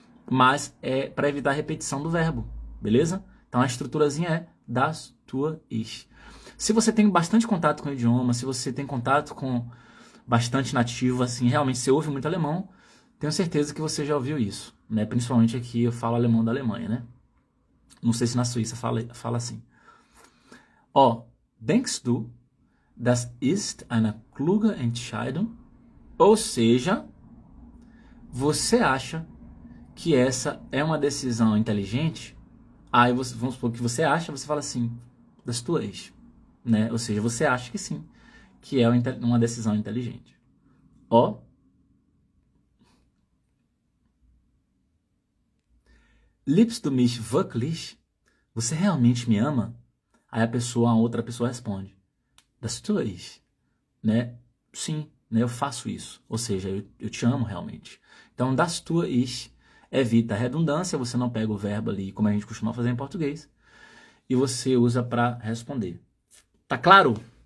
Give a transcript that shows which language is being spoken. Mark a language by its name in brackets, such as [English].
[Portuguese] Mas é para evitar a repetição do verbo, beleza? Então a estruturazinha é [German] das tue ich. [Portuguese] Se você tem bastante contato com o idioma, se você tem contato com bastante nativo, assim, realmente você ouve muito alemão, tenho certeza que você já ouviu isso, né? Principalmente aqui eu falo alemão da Alemanha, né? Não sei se na Suíça fala assim. [German] Ó, denkst du, das ist eine kluge Entscheidung? [Portuguese] Ou seja, você acha que essa é uma decisão inteligente? Aí vamos supor que você acha, você fala assim, [German] das tue ich, [Portuguese] né? Ou seja, você acha que sim, que é uma decisão inteligente. [German] Ó, liebst du mich wirklich? [Portuguese] Você realmente me ama? Aí a outra pessoa responde, [German] das tue ich, [Portuguese] né? Sim, né? Eu faço isso. Ou seja, eu te amo realmente. Então, [German] das tue ich [Portuguese] evita a redundância, você não pega o verbo ali, como a gente costuma fazer em português, e você usa para responder. Tá claro?